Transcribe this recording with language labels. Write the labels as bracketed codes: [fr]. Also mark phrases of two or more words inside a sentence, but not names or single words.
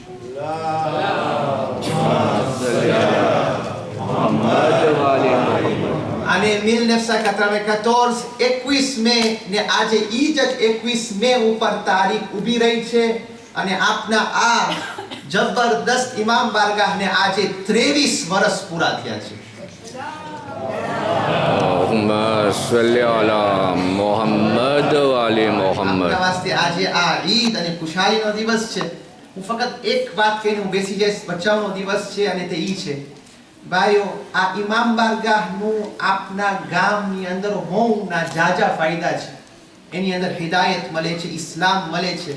[gu] અને 1994 21 મે ને આજે ઈ જ 21 મે ઉપર તારીખ ઊભી રહી છે. અને આપના આ જબરદસ્ત ઇમામ બારગાહને આજે 23 વર્ષ પૂરા થયા છે. [ar] اللهم صل على محمد وعلى محمد. [gu] આપના વાસ્તે આજે આ ઈદ અને ખુશાલીનો દિવસ છે. હું ફક્ત એક વાત કહીને હું બેસી જઈશ. બચાવનો દિવસ છે અને તે ઈ છે, ભાઈઓ, આ ઇમામ બારગાહનું આપના ગામની અંદર હોના જાજા ફાયદા છે. એની અંદર હિદાયત મળે છે, ઇસ્લામ મળે છે.